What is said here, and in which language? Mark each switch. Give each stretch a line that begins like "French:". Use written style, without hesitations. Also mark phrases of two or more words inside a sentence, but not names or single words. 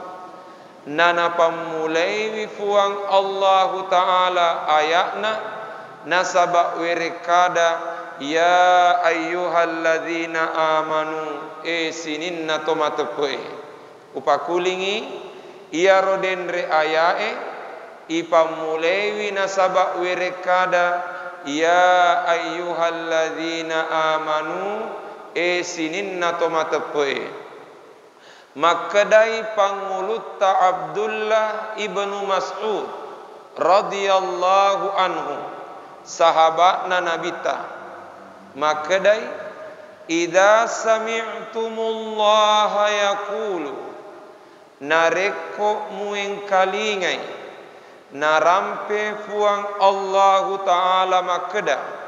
Buginese: Nana pamulai wifuang Allah Ta'ala ayatna nasaba wirikada
Arabic: يا أيها الذين آمنوا
Buginese: sininna tomatepe upakulingi ia rodenre ayae ipamulai wi nasaba wirikada
Arabic: يا أيها الذين آمنوا
Buginese: sininna tomatepe. Makadai pangulutta Abdullah ibnu Mas'ud
Arabic: رضي الله عنه
Buginese: sahabatna nabita. Makadai
Arabic: إذا سمعتم الله يقول
Buginese: nareko mueng kalingai narampe fuang Allah ta'ala makada